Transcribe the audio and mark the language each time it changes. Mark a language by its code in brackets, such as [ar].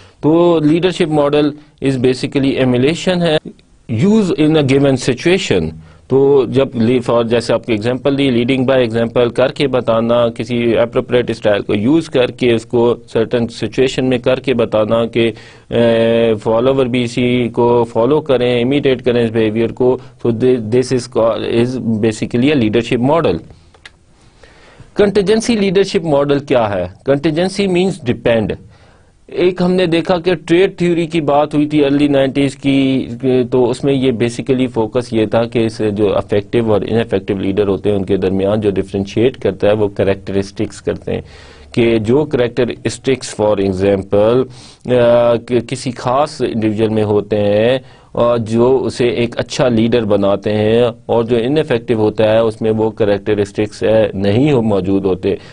[ur] تو [en] leadership model is basically emulation [ur] ہے, [en] Use in a given situation. [ur] تو جب جیسے آپ کی example the, [en] leading by example, [ur] کر کے بتانا, کسی اپروپریٹ اسٹائل کو یوز کر کے اس کو سرٹن سچویشن میں کر کے بتانا کہ فالوور بھی اسی کو فالو کریں, امیٹیٹ کریں اس بیہیویئر کو. تو [en] This is basically a leadership model. Contingency leadership model [ur] کیا ہے؟ [en] Contingency means depend. [ur] ایک ہم نے دیکھا کہ ٹریڈ تھیوری کی بات ہوئی تھی ارلی 90s کی, تو اس میں یہ بیسیکلی فوکس یہ تھا کہ اس جو افیکٹو اور ان افیکٹو لیڈر ہوتے ہیں ان کے درمیان جو ڈفرینشیٹ کرتا ہے وہ کریکٹرسٹکس کرتے ہیں, کہ جو کریکٹرسٹکس [en] for example [ur] کسی خاص انڈیویجول میں ہوتے ہیں اور جو اسے ایک اچھا لیڈر بناتے ہیں, اور جو ان افیکٹو ہوتا ہے اس میں وہ کریکٹرسٹکس نہیں موجود ہوتے.